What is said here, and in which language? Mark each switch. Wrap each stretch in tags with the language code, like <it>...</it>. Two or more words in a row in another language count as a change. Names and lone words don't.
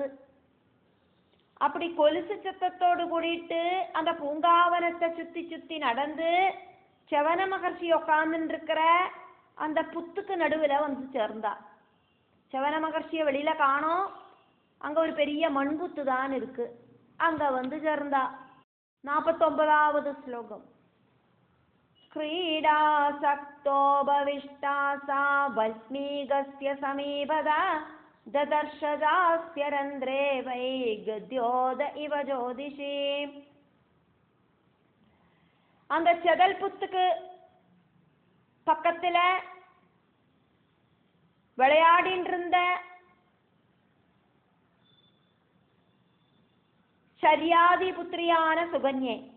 <ta>அப்படி கொலுசு சத்தத்தோடு கூடிட்டு அந்த பூங்காவனத்தை சுத்தி சுத்தி நடந்து செவன மகர்ஷி உட்கார்ந்து இருக்கிற அந்த புத்துக்கு நடுவில் வந்து சேர்ந்தா. செவன மகர்ஷியை வெளியில காணோம். அங்க ஒரு பெரிய மண்புத்து தான் இருக்கு. அங்க வந்து சேர்ந்தா. 49வது ஸ்லோகம்.</ta> <sa>क्रीडा सक्तोपविष्टा सा वल्मीकस्य समीपदा ददर्शदास्य रन्ध्रे वै गद्योद इव ज्योतिषी.</sa> <ta>அந்த செதல் புத்துக்கு பக்கத்துல விளையாடிட்டு இருந்த ശര്യാദി புத்திரியான சுகன்யை,</ta>